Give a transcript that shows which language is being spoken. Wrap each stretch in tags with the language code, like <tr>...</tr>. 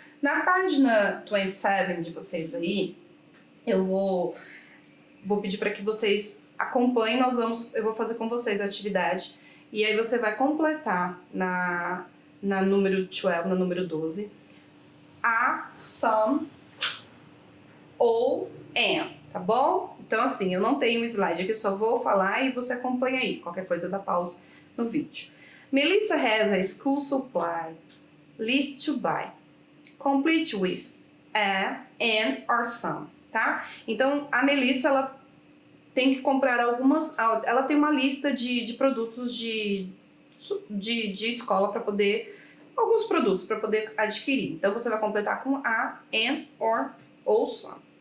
<pt>Na página 27 de vocês aí, eu vou pedir para que vocês acompanhem, eu vou fazer com vocês a atividade, e aí você vai completar na número 12, na número 12, a, some ou am, tá bom? Então assim, eu não tenho um slide aqui, eu só vou falar e você acompanha aí, qualquer coisa dá pausa no vídeo.</pt> <en>Melissa has a school supply list to buy. Complete with a, an or some,</en> <pt>tá? Então a Melissa, ela tem que comprar ela tem uma lista de produtos de escola para poder, alguns produtos para poder adquirir. Então você vai completar com</pt> <en>a, an</en> <pt>ou</pt> <en>some.</en>